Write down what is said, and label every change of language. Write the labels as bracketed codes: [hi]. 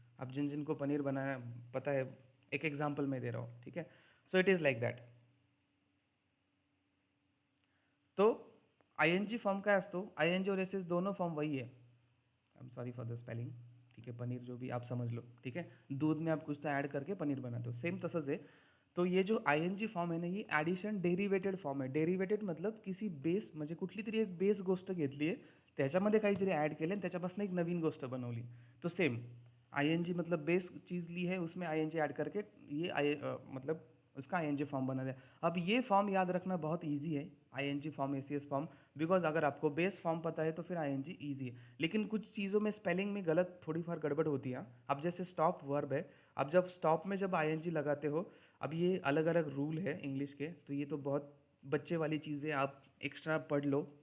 [hi] अब जिन जिनको पनीर बनाना पता है, एक एग्जाम्पल मैं दे रहा हूँ. [en] ठीक है, so it is like that. [hi] तो [mr] आय एन जी फॉर्म काय असतो, [hi] आय एन जी और एस एस दोनों फॉर्म वही है. [en] I am sorry for the spelling. [hi] ठीक है, पनीर जो भी आप समझ लो. ठीक है, दूध में आप कुछ तो ऐड करके पनीर बनाते हो, [mr] सेम तसंच आहे. तो ये जो आय एन जी फॉर्म आहे ना, ही ॲडिशन डेरिवेटेड फॉर्म आहे. डेरिवेटेड मतलब किसी बेस, म्हणजे कुठली तरी एक बेस गोष्ट घेतली आहे, त्याच्यामध्ये काहीतरी ॲड केलं आणि त्याच्यापासून एक नवीन गोष्ट बनवली. [hi] तो सेम आई एन जी मतलब बेस चीज़ ली है, उसमें आई एन जी ऐड करके ये मतलब उसका आई एन जी फॉर्म बना दिया. अब ये फॉर्म याद रखना बहुत ईजी है, I N G form, A C S form, because अगर आपको बेस फॉर्म पता है तो फिर आई एन जी ईजी है. लेकिन कुछ चीज़ों में स्पेलिंग में गलत थोड़ी फार गड़बड़ होती है. अब जैसे स्टॉप वर्ब है, अब जब स्टॉप में जब आई एन जी लगाते हो, अब ये अलग अलग रूल है इंग्लिश के, तो ये तो बहुत बच्चे वाली चीज़ें, आप एक्स्ट्रा पढ़ लो.